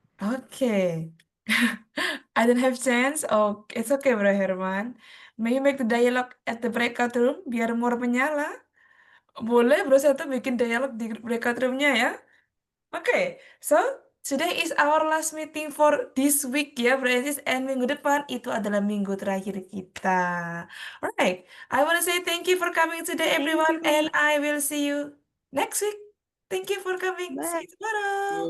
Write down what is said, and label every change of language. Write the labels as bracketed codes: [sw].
[en] Okay. I don't have chance. Oh, it's okay, Bro Herman. May you make the dialogue at the breakout room [id] biar [en] more [id] menyala. Boleh, Bro Seto bikin dialog di breakout roomnya ya. [en] Okay, so today is our last meeting for this week ya, Bro Ensis. And [id] minggu depan itu adalah minggu terakhir kita. [en] Alright, I want to say thank you for coming today, everyone. And I will see you next week. Thank you for coming. See you tomorrow.